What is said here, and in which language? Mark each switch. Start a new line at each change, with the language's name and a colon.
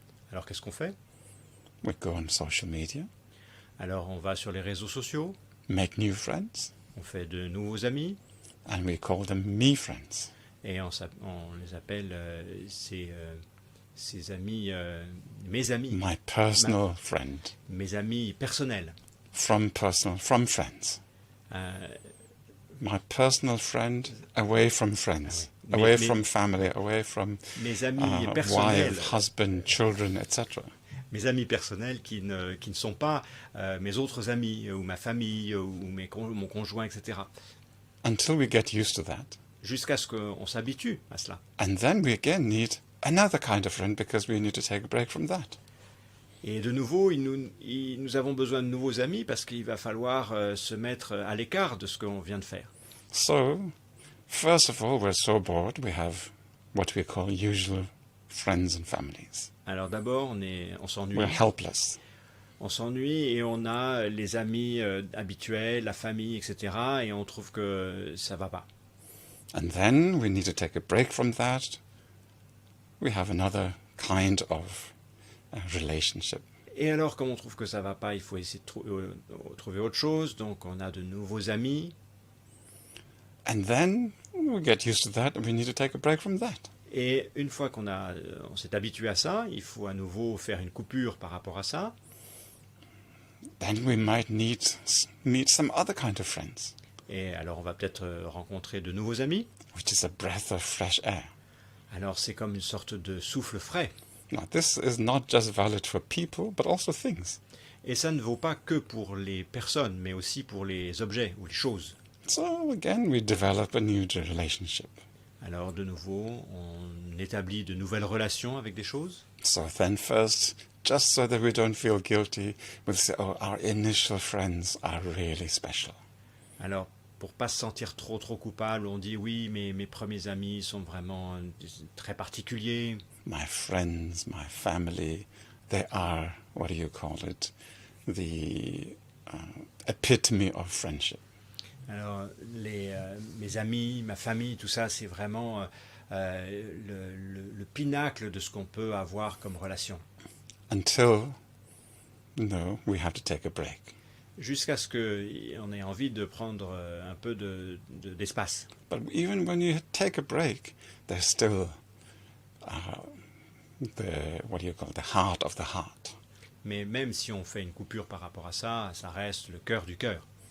French: Alors qu'est-ce qu'on fait?
English: We go on social media,
French: Alors on va sur les réseaux sociaux,
English: make new friends,
French: on fait de nouveaux amis,
English: and we call them me friends.
French: et on les appelle ces amis, mes amis,
English: My personal friend.
French: mes amis personnels.
English: From friends. Euh, My personal friend away from friends,
French: Ah oui.
English: away
French: Mais-
English: from family, away from
French: mes amis personnels,
English: wife, husband, children, etc.
French: mes amis personnels qui ne sont pas mes autres amis ou ma famille ou mon conjoint, etc.
English: Until we get used to that.
French: Jusqu'à ce qu'on s'habitue à cela.
English: And then we again need another kind of friend because we need to take a break from that.
French: Et de nouveau, nous avons besoin de nouveaux amis parce qu'il va falloir se mettre à l'écart de ce qu'on vient de faire.
English: So, first of all, we're so bored, we have what we call usual friends and families.
French: Alors d'abord, on s'ennuie.
English: We're helpless.
French: On s'ennuie et on a les amis habituels, la famille, etc. Et on trouve que ça va pas.
English: And then we need to take a break from that. We have another kind of relationship.
French: Et alors, comme on trouve que ça va pas, il faut essayer de trouver autre chose. Donc, on a de nouveaux amis.
English: And then we get used to that and we need to take a break from that.
French: Et une fois on s'est habitué à ça, il faut à nouveau faire une coupure par rapport à ça.
English: Then we might meet some other kind of friends,
French: Et alors, on va peut-être rencontrer de nouveaux amis.
English: which is a breath of fresh air.
French: Alors, c'est comme une sorte de souffle frais.
English: Now, this is not just valid for people, but also things.
French: Et ça ne vaut pas que pour les personnes, mais aussi pour les objets ou les choses.
English: So again, we develop a new relationship.
French: Alors, de nouveau, on établit de nouvelles relations avec des choses.
English: So then first, just so that we don't feel guilty, we'll say, oh, our initial friends are really special.
French: Alors, pour pas se sentir trop coupable, on dit oui, mais mes premiers amis sont vraiment très particuliers.
English: My friends, my family, they are, what do you call it, the epitome of friendship.
French: Alors, mes amis, ma famille, tout ça, c'est vraiment le pinacle de ce qu'on peut avoir comme relation.
English: Until, we have to take a break.
French: Jusqu'à ce qu'on ait envie de prendre un peu d'espace.
English: But even when you take a break, there's still the heart of the heart.
French: Mais même si on fait une coupure par rapport à ça, ça reste le cœur du cœur.